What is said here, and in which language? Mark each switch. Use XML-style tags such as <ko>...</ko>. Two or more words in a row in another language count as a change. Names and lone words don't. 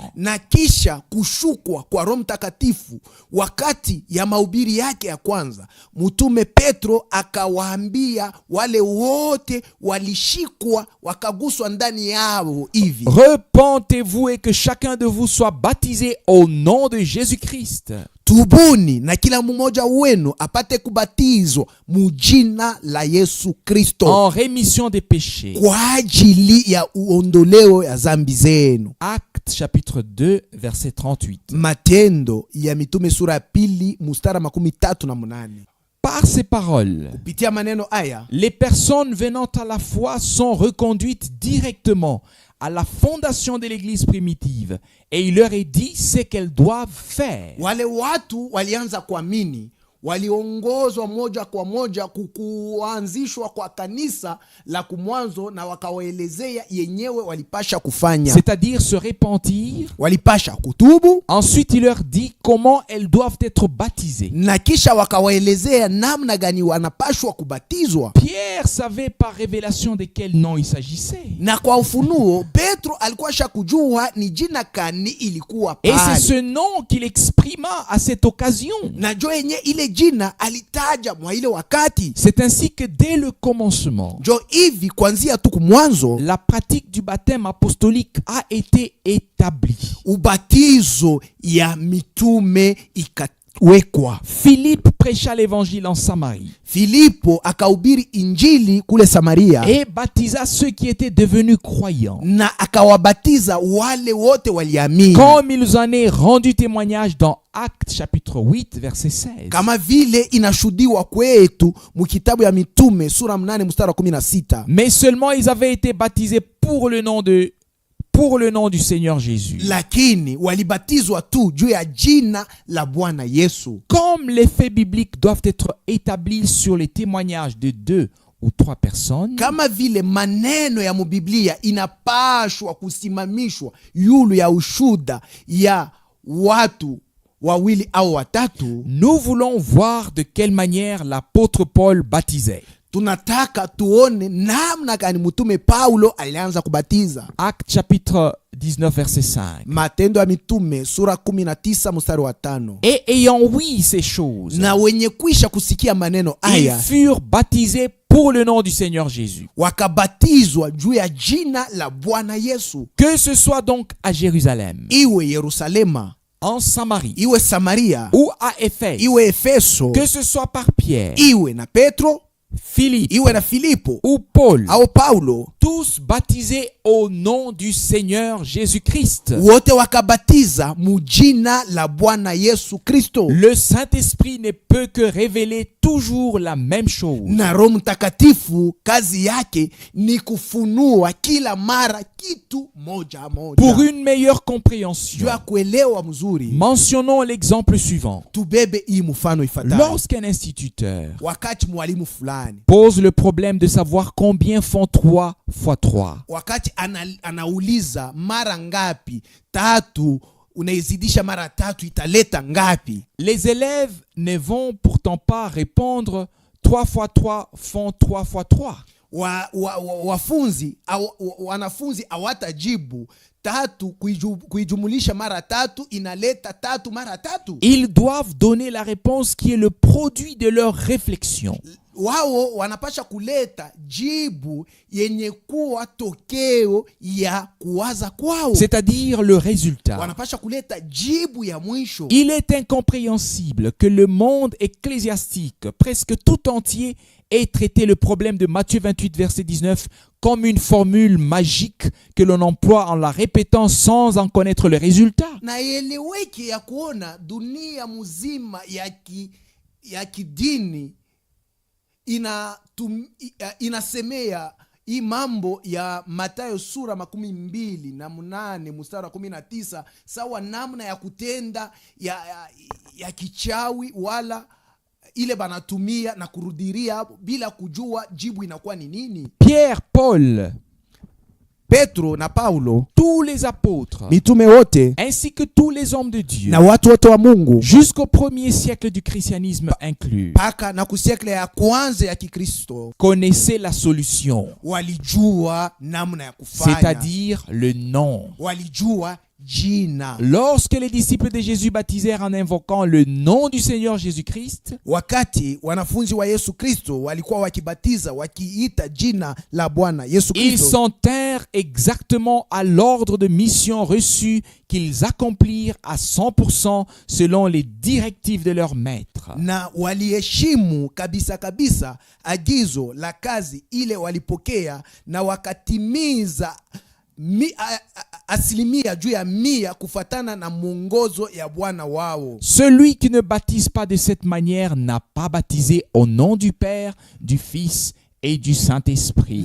<sw>Na kisha kushukwa kwa Roho Mtakatifu wakati ya mahubiri yake ya kwanza, mtume Petro akawaambia wale wote walishikwa wakaguswa ndani yao hivi:</sw> <fr>Repentez-vous et que chacun de vous soit baptisé au nom de Jésus-Christ.</fr> <sw>Tubuni na kila mmoja wenu apate kubatizwa mujina la Yesu Kristo</sw> <fr>En rémission des péchés.</fr> <sw>kwa ajili ya uondoleo ya zambi zenu.</sw> <fr>Actes chapitre 2 verset 38.</fr> <sw>Matendo ya Mitume sura ya 2 mstari 38.</sw> <fr>Par ces paroles,</fr> <sw>Kupitia maneno haya</sw> <fr>les personnes venant à la foi sont reconduites directement à la fondation de l'église primitive et il leur est dit ce qu'elles doivent faire.</fr> <sw>wale watu walianza kuamini, waliongozwa moja kwa moja kuanzishwa kwa kanisa la kumwanzo, na wakawaelezea yenyewe walipasha kufanya.</sw> <fr>C'est-à-dire se repentir.</fr> <sw>Walipasha kutubu,</sw> <fr>Ensuite, il leur dit comment elles doivent être baptisées.</fr> <sw>na kisha wakawaelezea namna gani wanapashwa kubatizwa.</sw> <fr>Pierre savait par révélation de quel nom il s'agissait.</fr> <sw>Na kwa ufunuo Petro alikuwa shakujua ni jina kani ilikuwa</sw> <fr>Et c'est</fr> <sw>pale.</sw> <fr>ce nom qu'il exprima à cette occasion.</fr> <sw>Na jo yenye ile jina alitaja mwa ile wakati.</sw> <fr>C'est ainsi que dès le commencement,</fr> <sw>Jo hivi kwanzia tu kumwanzo</sw> <fr>la pratique du baptême apostolique a été établie.</fr> <sw>ubatizo ya mitume ikawekwa.</sw> <fr>Philippe prêcha l'évangile en Samarie</fr> <sw>Filipo akahubiri injili kule Samaria,</sw> <fr>et baptisa ceux qui étaient devenus croyants,</fr> <sw>na akawabatiza wale wote waliamini,</sw> <fr>comme il nous en est rendu témoignage dans Actes chapitre 8 verset 16.</fr> <sw>kama vile inashuhudiwa kwetu mukitabu ya Mitume sura 8 mstari wa 16.</sw> <fr>Mais seulement ils avaient été baptisés pour le nom du Seigneur Jésus.</fr> <sw>Lakini walibatizwa tu juu ya jina la Bwana Yesu.</sw> <fr>Comme les faits bibliques doivent être établis sur les témoignages de 2 ou 3 personnes,</fr> <sw>Kama vile maneno ya mubiblia inapashwa kusimamishwa yulu ya ushuda ya watu wawili au watatu,</sw> <fr>nous voulons voir de quelle manière l'apôtre Paul baptisait.</fr> <sw>tunataka tuone namna gani mtume Paulo alianza kubatiza.</sw> <fr>Actes chapitre 19 verset 5.</fr> <sw>Matendo ya Mitume sura 19 mstari wa 5.</sw> <fr>Et ayant ouï ces choses,</fr> <sw>Na wenye kwisha kusikia maneno</sw> <fr>ils</fr> <sw>haya</sw> <fr>furent baptisés pour le nom du Seigneur Jésus.</fr> <sw>wakabatizwa juu ya jina la Bwana Yesu.</sw> <fr>Que ce soit donc à Jérusalem,</fr> <sw>Iwe Yerusalema,</sw> <fr>en Samarie</fr> <sw>iwe Samaria,</sw> <fr>ou à Éphèse,</fr> <sw>iwe Efeso,</sw> <fr>que ce soit par Pierre,</fr> <sw>iwe na Petro,</sw> <fr>Philippe</fr> <sw>iwe na Filipo</sw> <fr>ou Paul,</fr> <sw>au Paulo,</sw> <fr>tous baptisés au nom du Seigneur Jésus-Christ.</fr> <sw>wote wakabatiza mujina la Bwana Yesu Kristo.</sw> <fr>Le Saint-Esprit ne peut que révéler toujours la même chose.</fr> <sw>Na Roho Mtakatifu kazi yake ni kufunua kila mara kitu moja moja.</sw> <fr>Pour une meilleure</fr> <sw>Juu</sw> <fr>compréhension,</fr> <sw>ya kuelewa mzuri,</sw> <fr>mentionnons l'exemple suivant.</fr> <sw>tubebe hii mfano ifuatayo.</sw> <fr>Lorsqu'un instituteur</fr> <sw>Wakati mwalimu fulani</sw> <fr>pose le problème de savoir combien font 3 fois 3.</fr> <sw>wakati anauliza mara ngapi, tatu unaizidisha mara tatu italeta ngapi?</sw> <fr>Les élèves ne vont pourtant pas répondre 3 fois 3 font 3 fois 3.</fr> <sw>Wanafunzi hawatajibu tatu kuijumulisha mara tatu inaleta tatu mara tatu.</sw> <fr>Ils doivent donner la réponse qui est le produit de leur réflexion.</fr> <sw>Wao wanapasha kuleta jibu yenye kuwa tokeo ya kuwaza kwao,</sw> <fr>C'est-à-dire le résultat.</fr> <sw>wanapasha kuleta jibu ya mwisho.</sw> <fr>Il est incompréhensible que le monde ecclésiastique, presque tout entier, ait traité le problème de Matthieu 28, verset 19, comme une formule magique que l'on emploie en la répétant sans en connaître le résultat.</fr> <sw>Na eleweke ya kuona dunia muzima ya kidini inasemea hii mambo ya Mathayo sura 28 mstari wa 19 sawa namna ya kutenda ya kichawi, wala ile banatumia na kurudiria bila kujua jibu inakuwa ni nini.</sw> <fr>Pierre, Paul,</fr> <sw>Petro na Paulo,</sw> <fr>tous les apôtres,</fr> <sw>mitume wote</sw> <fr>ainsi que tous les hommes de Dieu,</fr> <sw>na watu wote wa Mungu,</sw> <fr>jusqu'au premier siècle du christianisme inclus,</fr> <sw>paka na kusiekle ya kwanza ya Kikristo,</sw> <fr>connaissaient la solution,</fr> <sw>walijua namna ya kufanya,</sw> <fr>c'est-à-dire le nom.</fr> <sw>walijua jina.</sw> <fr>Lorsque les disciples de Jésus baptisèrent en invoquant le nom du Seigneur Jésus-Christ,</fr> <sw>Wakati wanafunzi wa Yesu Kristo walikuwa wakibatiza wakiita jina la Bwana Yesu</sw> <fr>ils</fr> <sw>Kristo,</sw> <fr>s'en tinrent exactement à l'ordre de mission reçu qu'ils accomplirent à 100% selon les directives de leur maître.</fr> <sw>na waliheshimu kabisa kabisa agizo la kazi ile walipokea, na wakatimiza asilimia juu ya 100 kufatana na mwongozo ya Bwana wao.</sw> <fr>Celui qui ne baptise pas de cette manière n'a pas baptisé au nom du Père, du Fils et du Saint-Esprit.</fr>